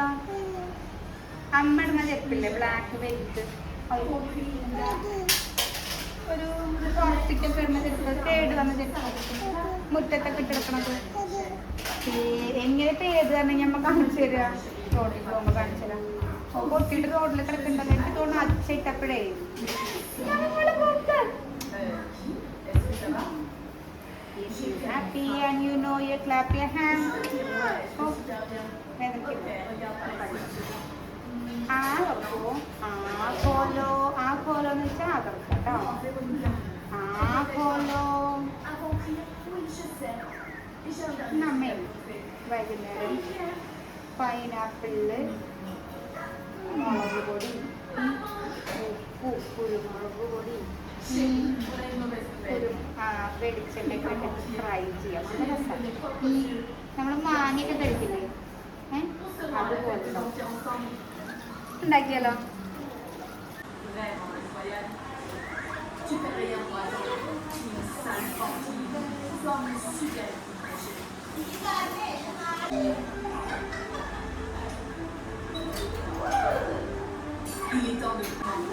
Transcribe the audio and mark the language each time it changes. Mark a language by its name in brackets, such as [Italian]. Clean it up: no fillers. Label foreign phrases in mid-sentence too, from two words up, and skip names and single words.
[Malayalam] അമ്മ ഇടുന്ന ചെപ്പില്ലേ [English] black white, [Malayalam] ഒരു പ്ലാസ്റ്റിക്കൊക്കെ ഇടുന്ന ചെരുപ്പ്, തേട് വന്ന ചെരുപ്പ് മുറ്റത്തൊക്കെ ഇട്ടെടുക്കണത്. എങ്ങനെ തേട് തന്നെ ഞമ്മ കാണിച്ചു തരാ? റോഡിൽ പോകുമ്പോ കാണിച്ചു തരാം. പൊട്ടിയിട്ട് റോഡിൽ കിടക്കണ്ടല്ലോ. എനിക്ക് തോന്നുന്നു അച്ഛയിട്ടപ്പോഴേ [English] happy and you know you clap your hands. [Malayalam] ആഘോലോ എന്ന് വെച്ചാൽ അകർക്ക കേട്ടോ. ആഘോലോ നമ്മേ വൈകുന്നേരം പൈനാപ്പിളില് മുളക് പൊടി, ഉപ്പ്, കുരുമുളക് പൊടി, വെളിച്ചെണ്ണയൊക്കെ ഇട്ട് ഫ്രൈ ചെയ്യാം. നല്ല രസമാണ്. നമ്മൾ മാങ്ങയൊക്കെ കഴിക്കില്ലേ, അതുപോലെ ഉണ്ടാക്കിയാലോ? [French] Il est temps de prendre.